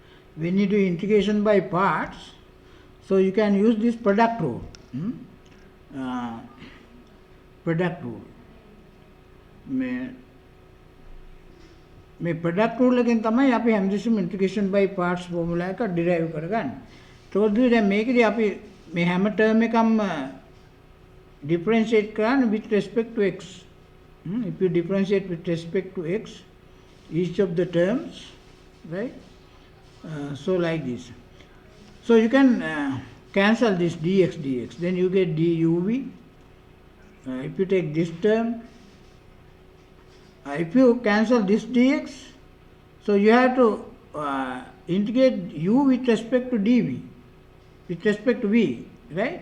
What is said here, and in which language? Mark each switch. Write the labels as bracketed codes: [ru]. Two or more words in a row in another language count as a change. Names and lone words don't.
[en] when you do integration by parts, so you can use this product rule. Product rule. [si] මේ [en] product rule [si] එකෙන් තමයි අපි හැමදෙස්සම [en] integration by parts formula [si] එක derive කරගන්නේ. ඒකෝද දැන් මේකදී අපි මේ හැම term එකක්ම differentiate කරන්න [en] with respect to x. If you differentiate with respect to x, each of the terms, right? So like this. So you can cancel this dx, then you get duv. If you take this term, if you cancel this dx, so you have to integrate u with respect to dv, with respect to v, right?